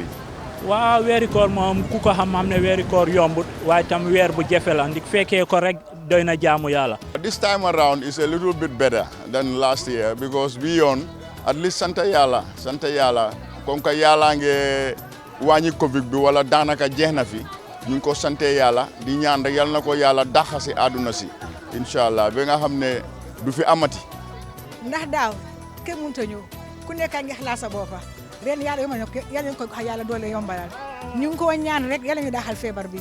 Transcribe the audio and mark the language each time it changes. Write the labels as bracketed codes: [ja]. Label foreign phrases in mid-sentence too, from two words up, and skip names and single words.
[wo] waaw weeri koor moom ku ko xam ne weeri koor yombut waaye tam weer bu jafe la ndik fekkee ko rek doy na jaamu yàlla. [en] This time around is a little bit better than last year because beyond at least [wo] sant yàlla comme que yàlla nge wàññi Covid bi wala daanaka jeex na fi ñu ngi ko sante yàlla di ñaan rek yal na ko yàlla dàq si àdduna si [ar] إن شاء الله [wo] ba nga xam ne du fi amati. ndax daaw kenn mënut a ñëw ku nekk a ngi xalaat sa bopp ren yàlla yomb na yàlla ñu ko yàlla doole yombalal ñu ngi ko ñaan rek yàlla ñu daaxal feebar bi.